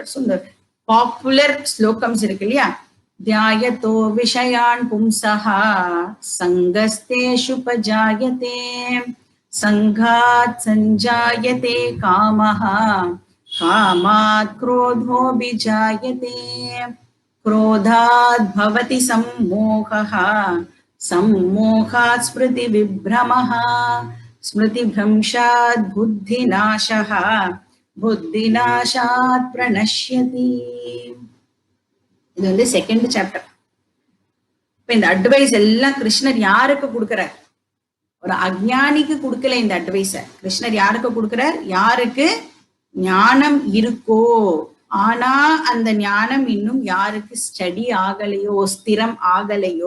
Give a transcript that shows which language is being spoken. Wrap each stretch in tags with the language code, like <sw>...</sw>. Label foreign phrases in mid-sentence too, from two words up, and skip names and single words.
<ta>ஸோ இந்த பாப்புலர் ஸ்லோகம்ஸ் இருக்கு இல்லையா,</ta> <sa>ध्यायतो विषयान् पुंसहा सङ्गस्तेषु भजायते सङ्गात् सञ्जायते कामहा कामात् क्रोधो भिजायते क्रोधात् भवति सम्मोहः सम्मोहात् स्मृति विभ्रमः स्मृतिभ्रंशात् बुद्धिनाशः बुद्धिनाशात् प्रणश्यति.</sa> <ta>இது வந்து 2nd சாப்டர். இப்ப இந்த அட்வைஸ் எல்லாம் கிருஷ்ணர் யாருக்கு கொடுக்கிறார், ஒரு அஞ்ஞானிக்கு கொடுக்கல. இந்த அட்வைஸ கிருஷ்ணர் யாருக்கு கொடுக்கிறார், யாருக்கு ஞானம் இருக்கோ ஆனா அந்த ஞானம் இன்னும் யாருக்கு ஸ்டடி ஆகலையோ, ஸ்திரம் ஆகலையோ.</ta>